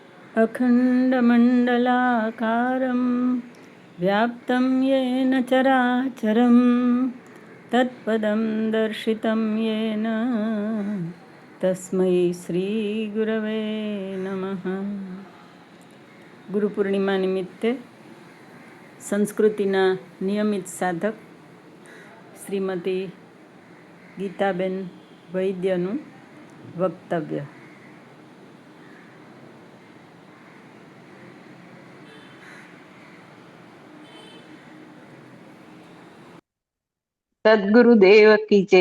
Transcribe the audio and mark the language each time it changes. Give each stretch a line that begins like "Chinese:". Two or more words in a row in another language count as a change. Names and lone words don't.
Sanskrit: अखण्डमण्डलाकारं व्याप्तं येन चराचरं तत्पदं दर्शितं येन तस्मै श्रीगुरवे नमः.
Gujarati: ગુરુપૂર્ણિમા નિમિત્તે સંસ્કૃતિના નિયમિત સાધક શ્રીમતી ગીતાબેન વૈદ્યનું વક્તવ્ય.
Hindi: सद्गुरुदेव की जय.